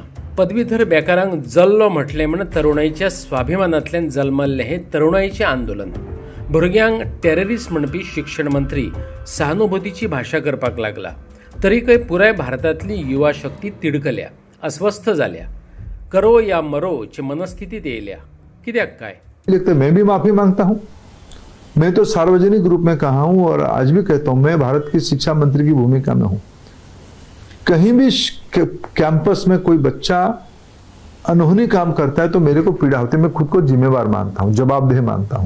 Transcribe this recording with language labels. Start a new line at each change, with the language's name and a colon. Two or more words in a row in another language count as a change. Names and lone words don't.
Konkani: पदवीधर बेकारांक जल्लो म्हटलें म्हण तरुणाईच्या स्वाभिमानांतल्यान जल्मल्लें हें तरुणाईचें आंदोलन. भुरग्यांक टेररिस्ट म्हणपी शिक्षण मंत्री सहानुभूतीची भाशा करपाक लागला. तरीकय पुराय भारतांतली युवा शक्ती तिडकल्या, अस्वस्थ जाल्या,
Hindi: करो या मरो
Konkani: ची मनस्थितीत येयल्या. कित्याक काय?
Hindi: तो मैं भी माफी मांगता हूं. मैं तो सार्वजनिक रूप में कहा हूं और आज भी कहता हूं मैं भारत की शिक्षा मंत्री की भूमिका में हूं. कहीं भी कैंपस में कोई बच्चा अनहोनी काम करता है तो मेरे को पीड़ा होती है. मैं खुद को जिम्मेवार मानता हूं, जवाबदेह मानता हूं.